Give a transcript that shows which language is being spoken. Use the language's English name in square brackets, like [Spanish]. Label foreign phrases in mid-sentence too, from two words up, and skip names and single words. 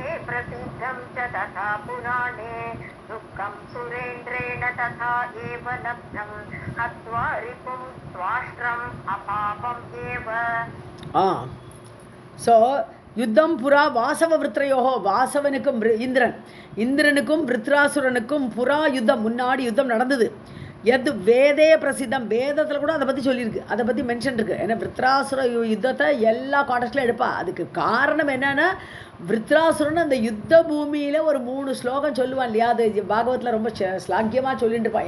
[Sanskrit] प्रसिद्धं च तथा पुराणे दुःखं सुरेन्द्रेण तथा एव लब्धं हत्वा रिपुं स्वाष्ट्रम् अपापम् एव. [Tamil] ஸோ [Sanskrit] युद्धं पुरा वासव वृत्रयोः, [Tamil] வாசவனுக்கும் இந்திரனுக்கும் விருத்ராசுரனுக்கும் புறா யுத்தம், முன்னாடி யுத்தம் நடந்தது. எது [Sanskrit] वेदे प्रसिद्धम्, [Tamil] வேதத்தில் கூட அதை பற்றி சொல்லியிருக்கு, அதை பற்றி மென்ஷன் இருக்குது. ஏன்னா விருத்ராசுர யுத்தத்தை எல்லா காண்டஸ்ட்லையும் எடுப்பா. அதுக்கு காரணம் என்னென்னா, விருத்ராசுரன் அந்த யுத்த பூமியில் ஒரு 3 ஸ்லோகம் சொல்லுவான் இல்லையா, அது பாகவத்தில் ரொம்ப ஸ்லாக்கியமாக சொல்லிட்டு இருப்பான்.